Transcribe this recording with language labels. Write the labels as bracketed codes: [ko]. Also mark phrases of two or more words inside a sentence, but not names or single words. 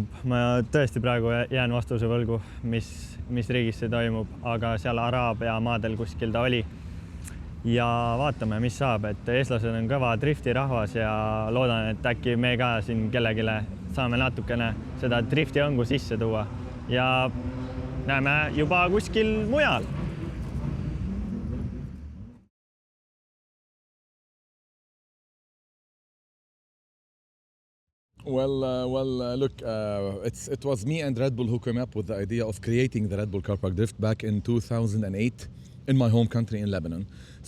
[et] Ma tõesti praegu jään vastuse võlgu, mis riigis see toimub, aga seal Araabia maadel kuskil ta oli. Ja vaatame, mis saab, et eestlased on kõva driftirahvas ja loodan, et äkki me ka siin kellegile saame natukene seda drifti õngu sisse tuua ja näeme juba kuskil mujal. [en] Look, it was me and Red Bull who came up with the idea of creating the Red Bull Car Park Drift back in 2008 in my home country in Lebanon.